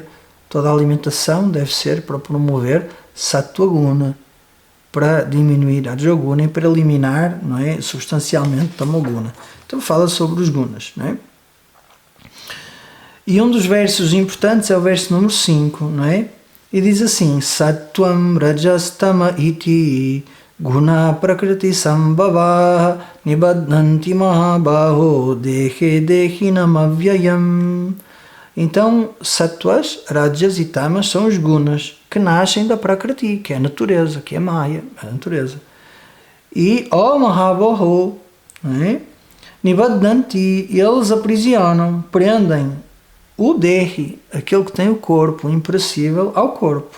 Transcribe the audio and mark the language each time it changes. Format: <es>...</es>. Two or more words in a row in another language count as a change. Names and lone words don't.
<pt>Toda a alimentação deve ser para promover</pt> <sa>sattva guna,</sa> <pt>para diminuir a rajoguna e para eliminar, substancialmente tamoguna. Então fala sobre os gunas, E um dos versos importantes é o verso número 5, E diz assim:</pt> <sa>Sattvam rajastama iti guna prakriti sambhava nibadhanti mahabaho dehe dehinam avyayam.</sa> <pt>Então, sattvas, rajas e tamas são os gunas que nascem da prakriti, que é a natureza, que é maya, a natureza. E o</pt> <sa>mahabaho, nibadhanti,</sa> <pt>eles aprisionam, prendem o dehi, aquele que tem o corpo imperecível, ao corpo.</pt>